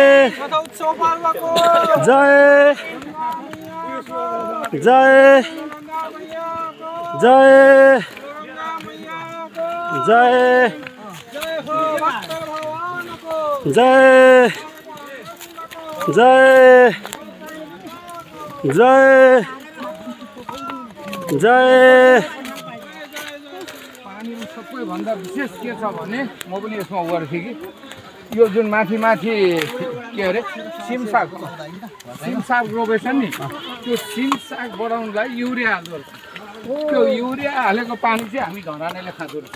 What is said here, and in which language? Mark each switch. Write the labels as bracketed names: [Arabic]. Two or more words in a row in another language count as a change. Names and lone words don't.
[Nepali] जय जय जय जय जय जय जय जय पानी सबैभन्दा विशेष के छ भने म पनि यसमा उयो थिएँ कि यो जुन माथि के अरे सिमसाग रोपेछ नि त्यो सिमसाग बढाउनलाई युरिया हाल्दो रहेछ त्यो युरिया हालेको पानी चाहिँ हामी धरानेले खाँदो रहेछ